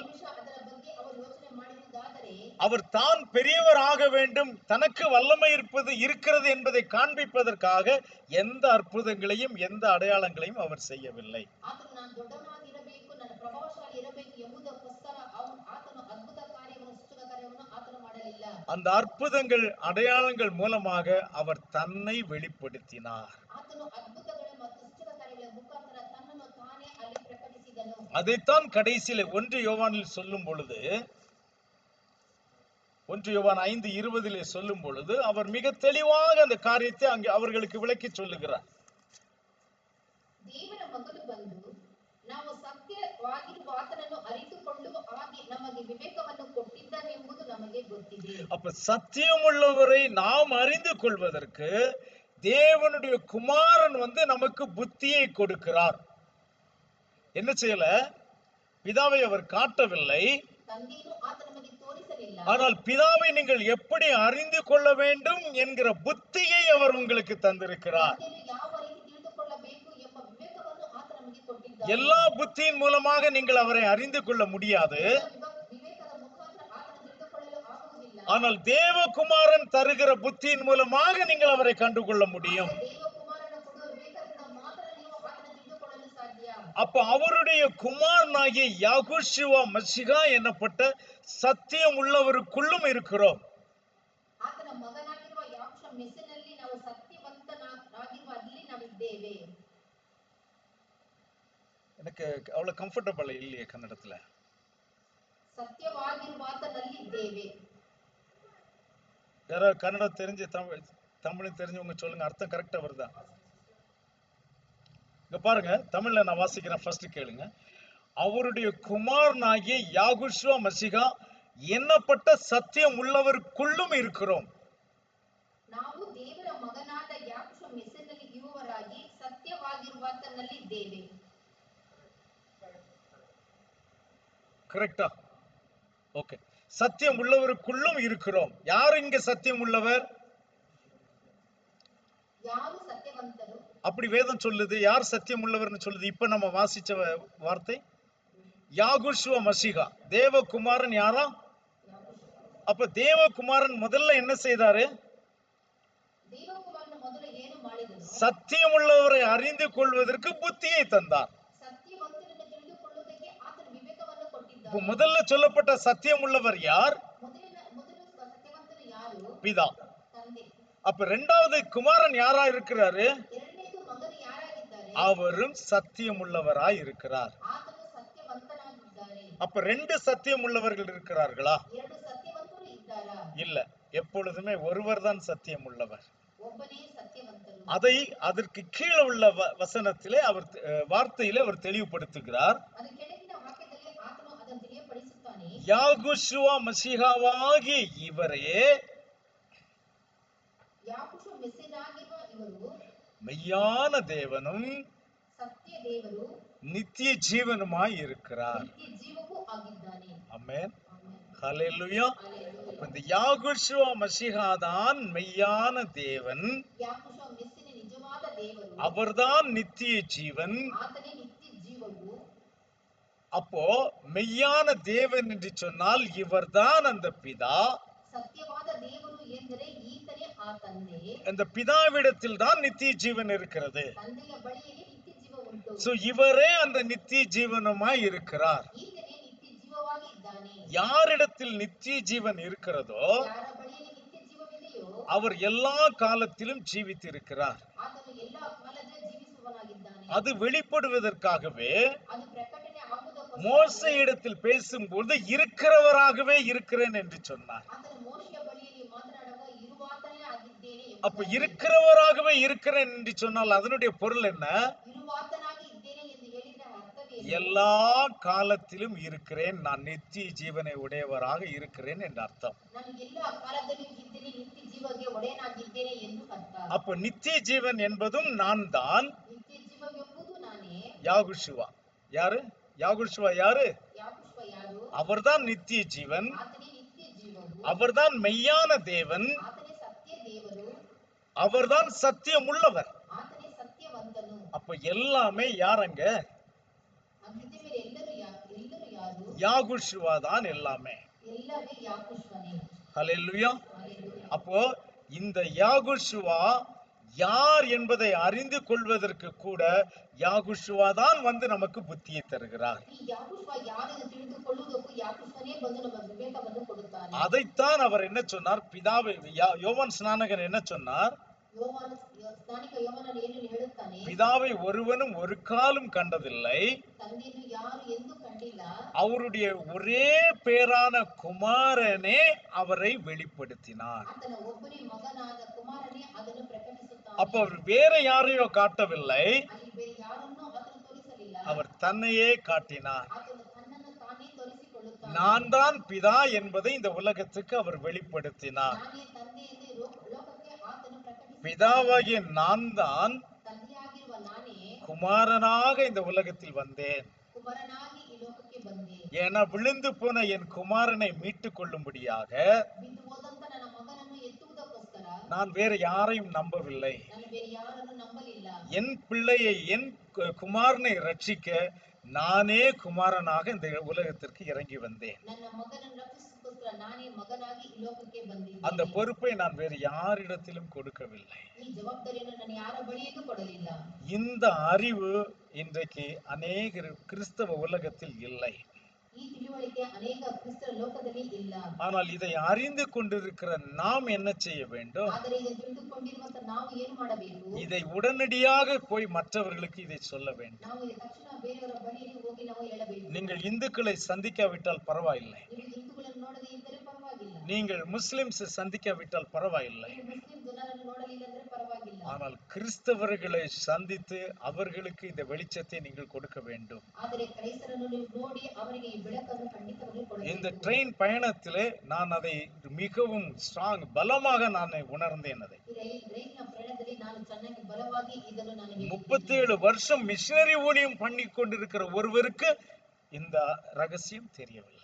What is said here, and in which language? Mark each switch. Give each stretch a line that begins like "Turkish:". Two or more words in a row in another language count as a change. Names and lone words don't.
Kannada: ಒಂದು ನಿಮಿಷ ಅದರ ಬಗ್ಗೆ ಅವರು ಯೋಚನೆ ಮಾಡಿರುವುದಾದರೆ,
Tamil: அவர் தான் பெரியவர் ஆக வேண்டும், தனக்கு வல்லமை இருக்கிறது என்பதை காண்பிப்பதற்காக எந்த அற்புதங்களையும் எந்த அடையாளங்களையும் அவர் செய்யவில்லை.
Kannada: ಆತನು ನಾನು ದೊಡ್ಡವನಾಗಿರಬೇಕು, ನಾನು ಪ್ರಭಾವಶಾಲಿ ಇರಬೇಕು ಎಂಬುದಕ್ಕೋಸ್ಕರ ಆತನು ಅದ್ಭುತ ಕಾರ್ಯವನ್ನು, ಸೂಚಕ ಕಾರ್ಯವನ್ನು ಆತನು ಮಾಡಲಿಲ್ಲ.
Tamil: அந்த அற்புதங்கள் அடையாளங்கள் மூலமாக அவர் தன்னை வெளிப்படுத்தினார்.
Kannada: ಆತನು ಅದ್ಭುತಗಳ ಮತ್ತು ಸೂಚಕ ಕಾರ್ಯಗಳ ಮುಖಾಂತರ ತನ್ನನ್ನು ತಾನೇ ಅಲ್ಲಿ ಪ್ರಕಟಿಸಿದನು.
Tamil: அதைத்தான் கடைசியில 1 யோவானில் சொல்லும் பொழுது, 1 யோவான் 5:20 சொல்லும் பொழுது அவர் மிக தெளிவாக அந்த காரியத்தை அங்கே அவர்களுக்கு விளக்கி சொல்லுகிறார்.
Kannada: ದೇವರ ಮಗನು ಬಂದು ನಾವು ಸತ್ಯವಾಗಿರುವ ಆತನನ್ನು ಅರಿತುಕೊಳ್ಳುವ ಹಾಗೆ ನಮಗೆ ವಿವೇಕವನ್ನು ಕೊಟ್ಟಿದ್ದಾನೆಂಬುದು ನಮಗೆ ಗೊತ್ತಿದೆ.
Tamil: அப்ப சத்தியம் உள்ளவரை நாம் அறிந்து கொள்வதற்கு தேவனுடைய குமாரன் நமக்கு புத்தியை கொடுக்கிறார். என்ன செய்யல? பிதாவை அவர் காட்டவில்லை,
Kannada: ತಂದೆಯನ್ನು ಆತ ನಮಗೆ ತೋರಿಸಲಿಲ್ಲ.
Tamil: ஆனால் பிதாவை நீங்கள் எப்படி அறிந்து கொள்ள வேண்டும் என்கிற புத்தியை அவர் உங்களுக்கு தந்திருக்கிறார்.
Kannada: ತಂದೆಯನ್ನು ಯಾವ ರೀತಿ ತಿಳಿದುಕೊಳ್ಳಬೇಕು ಎಂಬ ವಿವೇಕವನ್ನು ಆತ ನಮಗೆ ಕೊಟ್ಟಿದ್ದಾನೆ.
Tamil: எல்லா புத்தியின் மூலமாக நீங்கள் அவரை அறிந்து கொள்ள முடியாது.
Kannada: ವಿವೇಕದ ಮುಖಾಂತರ ಆತನ ತಿಳಿದುಕೊಳ್ಳಲು ಆಗುವುದಿಲ್ಲ.
Tamil: ஆனால் தேவகுமாரன் தருகிற புத்தியின் மூலமாக நீங்கள் அவரை கண்டுகொள்ள முடியும்.
Kannada: ದೇವಕುಮಾರನ ಕೊಡುವ ವಿವೇಕದಿಂದ ಮಾತ್ರ ನೀವು ಆತನ ತಿಳಿದುಕೊಳ್ಳಲು ಸಾಧ್ಯ.
Tamil: அப்ப அவருடைய குமாரனாகிய யாகுஷுவா மசிகா என்னப்பட்ட சத்தியம் உள்ளவருக்குள்ளும் இருக்கிறோம்.
Kannada: ಆತನ ಮಗನಾಗಿರುವ ಯಾಕ್ಷ ಮೆಸ್ಸಿನಲ್ಲಿ ನಾವು ಸತ್ಯವಂತನಾಗಿರುವ ಅಲ್ಲಿ ನಾವಿದ್ದೇವೆ.
Tamil: எனக்கு அவ்வளவு கம்ஃபர்டபிள் இல்லையே கன்னடத்துல.
Kannada: ಸತ್ಯವಾಗಿರುವ ಆತನಲ್ಲಿ ಇದ್ದೇವೆ.
Tamil: யாரோ கன்னடம் தெரிஞ்சு தமிழ் தெரிஞ்சவங்க சொல்லுங்க, அர்த்தம் கரெக்டா வருதா? இங்க பாருங்க, தமிழ்ல நான் வாசிக்கிறேன், ஃபர்ஸ்ட் கேளுங்க. அவருடைய குமாரனாகிய யாகுஷுவா மசிகா என்னப்பட்ட சத்தியம் உள்ளவருக்குள்ளும் இருக்கிறோம்.
Kannada: ನಾವು ದೇವರ ಮಗನಾದ ಯಾಕ್ಷ ಮೆಸ್ಸಿನಲ್ಲಿ ಇರುವವರಾಗಿ ಸತ್ಯವಾಗಿರುವಾತನಲ್ಲಿ ಇದ್ದೇವೆ.
Tamil: கரெக்டா? ஓகே. சத்தியம் உள்ளவருக்குள்ளும் இருக்கிறோம். யார் இங்க சத்தியம் உள்ளவர்?
Kannada: ಯಾರು ಸತ್ಯವಂತರು?
Tamil: அப்படி வேதம் சொல்லுது. யார் சத்தியம் உள்ளவர்னு சொல்லுது? இப்ப நம்ம வாசிச்ச வார்த்தை யாகுஷுவா மசிகா, தேவகுமாரன். யாரா? அப்ப தேவகுமாரன் முதல்ல என்ன செய்தாரு?
Kannada: ದೇವಕುಮಾರನ ಮೊದಲು ಏನು ಮಾಡಿದನು?
Tamil: சத்தியம் உள்ளவரை அறிந்து கொள்வதற்கு புத்தியை தந்தார்.
Kannada: ಸತ್ಯವಂತನನ್ನು ತಿಳಿದುಕೊಳ್ಳುವುದಕ್ಕೆ ಆತನ ವಿವೇಕವನ್ನು ಕೊಟ್ಟಿದ್ದಾನೆ.
Tamil: இப்ப முதல்ல சொல்லப்பட்ட சத்தியம் உள்ளவர் யார்?
Kannada: ಮೊದಲು ಸತ್ಯವಂತನು ಯಾರು?
Tamil: பிதா.
Kannada: ತಂದೆ.
Tamil: அப்ப இரண்டாவது குமாரன் யாரா இருக்கிறாரு?
Kannada: ಎರಡನೇದು ಮಗನು ಯಾರಾಗಿದ್ದಾರೆ?
Tamil: அவரும் சத்தியம் உள்ளவராய் இருக்கிறார்.
Kannada: ಆತನು ಸತ್ಯವಂತನಾಗಿದ್ದಾನೆ.
Tamil: அப்ப ரெண்டு சத்தியம் உள்ளவர்கள் இருக்கிறார்களா?
Kannada: ಎರಡು ಸತ್ಯವಂತರು ಇದ್ದಾರಾ?
Tamil: இல்ல, எப்பொழுதுமே ஒருவர் தான் சத்தியம் உள்ளவர்.
Kannada: ಒಬ್ಬನೇ ಸತ್ಯವಂತರು.
Tamil: அதை அதற்கு கீழே உள்ள வசனத்திலே அவர் வார்த்தையிலே அவர் தெளிவுபடுத்துகிறார்.
Kannada: ಅದು ಕೆಳಗಿನ ವಾಕ್ಯದಲ್ಲಿ ಆತನು ಅದನ್ನು ತಿಳಿಯಪಡಿಸುತ್ತಾನೆ.
Tamil: யாகுஷுவா மசிகாவாகிய இவரே
Kannada: ಯಾಕುಷ ಮೆಸ್ಸಿನಾಗಿರುವ ಇವರು
Tamil: மெய்யான தேவனும்
Kannada: ಸತ್ಯ ದೇವರು
Tamil: நித்திய ஜீவனுமாய் இருக்கிறார்.
Kannada: ನಿತ್ಯ ಜೀವವೂ ಆಗಿದ್ದಾನೆ.
Tamil: ஆமென்.
Kannada: ಆಮೆನ್.
Tamil: ஹல்லேலூயா.
Kannada: ಹಲ್ಲೆಲೂಯಾ.
Tamil: அப்ப இந்த யாகுஷுவா மசிகா தான் மெய்யான தேவன்.
Kannada: ಯಾಕುಷ ಮೆಸ್ಸಿನ ನಿಜವಾದ ದೇವರು.
Tamil: அவர்தான் நித்திய ஜீவன்.
Kannada: ಆತನೇ ನಿತ್ಯ ಜೀವವು.
Tamil: அப்போ மெய்யான தேவன் என்று சொன்னால் இவர்தான் அந்த பிதா.
Kannada: ಸತ್ಯವಾದ ದೇವರು ಎಂದರೆ ಈತನೇ ಆ ತಂದೆ.
Tamil: அந்த பிதாவிடத்தில் தான் நித்திய ஜீவன் இருக்கிறது.
Kannada: ತಂದೆಯ ಬಳಿಯಲ್ಲಿ ನಿತ್ಯ ಜೀವ ಉಂಟು.
Tamil: சோ இவரே அந்த நித்திய ஜீவனுமாய் இருக்கிறார்.
Kannada: ಈತನೇ ನಿತ್ಯ ಜೀವವಾಗಿ ಇದ್ದಾನೆ.
Tamil: யாரிடத்தில் நித்திய ஜீவன் இருக்கிறதோ
Kannada: ಯಾರ ಬಳಿಯಲ್ಲಿ ನಿತ್ಯ ಜೀವವಿದೆಯೋ
Tamil: அவர் எல்லா காலத்திலும் ஜீவித்திருக்கிறார்.
Kannada: ಆತನು ಎಲ್ಲಾ ಕಾಲದ ಜೀವಿಸುವನಾಗಿದ್ದಾನೆ.
Tamil: அது வெளிப்படுவதற்காகவே
Kannada: ಅದು ಪ್ರಕಟಣೆ ಆಗುವುದಕ್ಕೋಸ್ಕರ
Tamil: மோசேயிடத்தில் பேசும்போது இருக்கிறவராகவே இருக்கிறேன் என்று சொன்னார்.
Kannada: ಆತನು ಮೋಶೆಯ ಬಳಿಯಲ್ಲಿ ಮಾತನಾಡುವಾಗ ಇರುವಾತನೇ ಆಗಿದ್ದೇನೆ
Tamil: அப்ப இருக்கிறவராகவே இருக்கிறேன் என்று சொன்னால் அதனுடைய பொருள் என்ன?
Kannada: ಇರುವಾತನಾಗಿ ಇದ್ದೇನೆ ಎಂದು ಹೇಳಿದ ಅರ್ಥವೇನು?
Tamil: எல்லா காலத்திலும் இருக்கிறேன், நான் நித்திய ஜீவனை உடையவராக இருக்கிறேன் என்று அர்த்தம்.
Kannada: ನಾನು ಎಲ್ಲಾ ಕಾಲದಲ್ಲಿಯೂ ಇದ್ದೇನೆ, ನಿತ್ಯ ಜೀವಕ್ಕೆ ಒಡೆಯನಾಗಿದ್ದೇನೆ ಎಂದು ಅರ್ಥ.
Tamil: அப்ப நித்திய ஜீவன் என்பதும் நான் தான்.
Kannada: ನಿತ್ಯ ಜೀವವೆಂಬುದು ನಾನೇ.
Tamil: யாகுஷுவா யாரு? யாகுஷுவா யாரு?
Kannada: ಯಾಕುಷ್ವ ಯಾರು?
Tamil: அவர்தான் நித்திய ஜீவன்.
Kannada: ಆತನೇ ನಿತ್ಯ ಜೀವವು.
Tamil: அவர்தான் மெய்யான தேவன்.
Kannada: ಆತನೇ ಸತ್ಯ ದೇವರು.
Tamil: அவர்தான் சத்தியம் உள்ளவர்.
Kannada: ಆತನೇ ಸತ್ಯವಂತನು.
Tamil: அப்ப எல்லாமே யாரங்க?
Kannada: ಅಗ್ನಿದ ಮೇಲೆ ಎಲ್ಲರೂ ಯಾರು?
Tamil: யாகுஷுவா தான் எல்லாமே.
Kannada: ಎಲ್ಲವೇ ಯಾಕುಷ್ವನೇ.
Tamil: ஹல்லேலூயா.
Kannada: ಹಲ್ಲೆಲೂಯಾ.
Tamil: அப்போ இந்த யாகுஷுவா யார் என்பதை அறிந்து கொள்வதற்கு கூட யாகுஷுவா தான் வந்து நமக்கு புத்தியை தருகிறார்.
Kannada: ಈ ಯಾಕುಷ್ವ ಯಾರೆಂದು ತಿಳಿದುಕೊಳ್ಳುವುದಕ್ಕೂ ಯಾಕುಷ್ವನೇ ಬಂದು ನಮ್ಮ ವಿವೇಕವನ್ನು ಕೊಡುತ್ತಾನೆ.
Tamil: அதைத்தான் அவர் என்ன சொன்னார்? பிதாவை யோவான் ஸ்நானகன் என்ன சொன்னார்?
Kannada: ಸ್ನಾನಿಕ ಯೋಹಾನನು ಏನು ಹೇಳುತ್ತಾನೆ?
Tamil: பிதாவை ஒருவனும் ஒரு காலும் கண்டதில்லை,
Kannada: ತಂದೆಯನ್ನು ಯಾರು ಎಂದು ಕಂಡಿಲ್ಲ,
Tamil: அவருடைய ஒரே பேரான குமாரனே அவரை வெளிப்படுத்தினார்.
Kannada: ಆತನ ಒಬ್ಬನೇ ಮಗನಾದ ಕುಮಾರನೇ ಅದನ್ನು ಪ್ರಕಟಿಸುತ್ತಾನೆ.
Tamil: அப்ப அவர் வேற யாரையோ காட்டவில்லை,
Kannada: ಅಲ್ಲಿ ಬೇರೆ ಯಾರನ್ನೂ ಆತನು ತೋರಿಸಲಿಲ್ಲ,
Tamil: அவர் தன்னையே காட்டினார்.
Kannada: ಆತನು ತನ್ನನ್ನು ತಾನೇ ತೋರಿಸಿಕೊಳ್ಳುತ್ತಾನೆ.
Tamil: நான் தான் பிதா என்பதை இந்த உலகத்துக்கு அவர் வெளிப்படுத்தினார்.
Kannada: ನಾನೇ ತಂದೆ ಎಂದು ಲೋಕಕ್ಕೆ ಆತನು ಪ್ರಕಟಿಸಿದ್ದಾನೆ.
Tamil: பிதாவாகிய நான் தான்
Kannada: ತಂದೆಯಾಗಿರುವ ನಾನೇ
Tamil: குமாரனாக இந்த உலகத்தில் வந்தேன்.
Kannada: ಕುಮಾರನಾಗಿ ಈ ಲೋಕಕ್ಕೆ ಬಂದೆ.
Tamil: ஏன்னா விழுந்து போன என் குமாரனை மீட்டுக் கொள்ளும்படியாக
Kannada: ಬಿದ್ದು ಹೋದಂತ ನನ್ನ ಮಗನನ್ನು ಎತ್ತುವುದಕ್ಕೋಸ್ಕರ
Tamil: நான் வேற யாரையும் நம்பவில்லை.
Kannada: ನಾನು ಬೇರೆ ಯಾರನ್ನು ನಂಬಲಿಲ್ಲ.
Tamil: என் பிள்ளையை என் குமாரனை ரட்சிக்க நானே குமாரனாக இந்த உலகத்திற்கு இறங்கி வந்தேன்.
Kannada: ನನ್ನ ಮಗನನ್ನು ರಕ್ಷಿಸೋದಕ್ಕೋಸ್ಕರ ನಾನೇ ಮಗನಾಗಿ ಈ ಲೋಕಕ್ಕೆ ಬಂದಿದ್ದೇನೆ.
Tamil: அந்த பொறுப்பை நான் வேறு யாரிடத்திலும் கொடுக்கவில்லை.
Kannada: ಈ ಜವಾಬ್ದಾರಿಯನ್ನು ನಾನು ಯಾರ ಬಳಿಯೂ ಕೊಡಲಿಲ್ಲ.
Tamil: இந்த அறிவு இன்றைக்கு அநேக கிறிஸ்தவ உலகத்தில் இல்லை.
Kannada: ಈ ತಿಳುವಳಿಕೆ ಅನೇಕ ಕ್ರಿಸ್ತರ ಲೋಕದಲ್ಲಿ ಇಲ್ಲ.
Tamil: ஆனால் இதை அறிந்து கொண்டிருக்கிற நாம் என்ன செய்ய வேண்டும்?
Kannada: ಆದರೆ ಇದನ್ನು ತಿಳಿದುಕೊಂಡಿರುವಂತ ನಾವು ಏನು ಮಾಡಬೇಕು?
Tamil: இதை உடனடியாக போய் மற்றவர்களுக்கு இதை சொல்ல வேண்டும்.
Kannada: ನಾವು ಈ ತಕ್ಷಣ ಬೇರೆಯವರ ಬಳಿಗೆ ಹೋಗಿ ನಾವು ಹೇಳಬೇಕು.
Tamil: நீங்கள் இந்துக்களை சந்திக்காவிட்டால் பரவாயில்லை,
Kannada: ನೀವು ಹಿಂದೂಗಳನ್ನು ನೋಡದೇ ಇದ್ದರೆ ಪರವಾಗಿಲ್ಲ,
Tamil: நீங்கள் முஸ்லிம்ஸ் சந்திக்காவிட்டால் பரவாயில்லை,
Kannada: ನೀವು ಮುಸ್ಲಿಂ ಜನರನ್ನು ನೋಡಲಿಲ್ಲ ಅಂದ್ರೆ ಪರವಾಗಿಲ್ಲ,
Tamil: ஆனால் கிறிஸ்தவர்களை சந்தித்து அவர்களுக்கு இந்த வெளிச்சத்தை நீங்கள் கொடுக்க வேண்டும்.
Kannada: ಆದರೆ ಕ್ರೈಸ್ತರನ್ನು ನೀವು ನೋಡಿ ಅವರಿಗೆ ಈ ಬೆಳಕನ್ನು ಖಂಡಿತವಾಗಿ
Tamil: இந்த
Kannada: ಕೊಡಬೇಕು.
Tamil: ட்ரெயின் பயணத்திலே நான் அதை மிகவும் ஸ்ட்ராங் பலமாக நான் உணர்ந்தேன். அதை
Kannada: ಈ ರೈಲಿನ ಪ್ರಯಾಣದಲ್ಲಿ ನಾನು ಚೆನ್ನಾಗಿ ಬಲವಾಗಿ ಇದನ್ನು ನಾನು
Tamil: 37 வருஷம் மிஷனரி ஊழியம் பண்ணி கொண்டிருக்கிற ஒருவருக்கு இந்த ரகசியம் தெரியவில்லை.